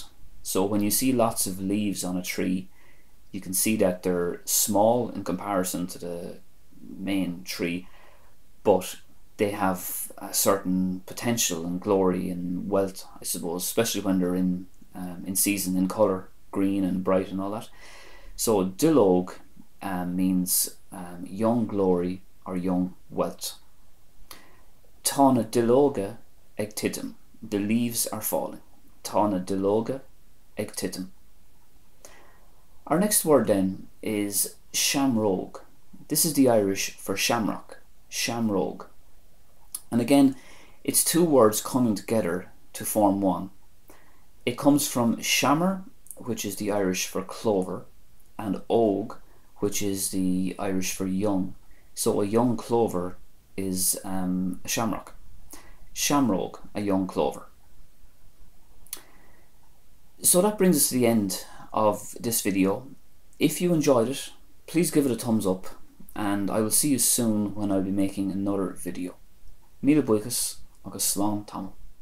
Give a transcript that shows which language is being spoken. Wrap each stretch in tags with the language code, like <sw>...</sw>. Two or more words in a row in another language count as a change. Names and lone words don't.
<en>So when you see lots of leaves on a tree, you can see that they're small in comparison to the main tree, but they have a certain potential and glory and wealth, I suppose, especially when they're in season, in colour, green and bright and all that. So Dill Oak means young glory or young wealth.</en> <ga>Tána duilleoga ag titim.</ga> <en>The leaves are falling.</en> <ga>Tána duilleoga ag titim.</ga> <en>Our next word then is shamrock. This is the Irish for shamrock. Shamrock. And again, it's 2 words coming together to form one. It comes from shammer, which is the Irish for clover, and og, which is the Irish for young. So a young clover is a shamrock. Shamrock, a young clover. So that brings us to the end of this video. If you enjoyed it, please give it a thumbs up, and I will see you soon when I'll be making another video.</en> <ga>Míle buíochas agus slán tamil.</ga>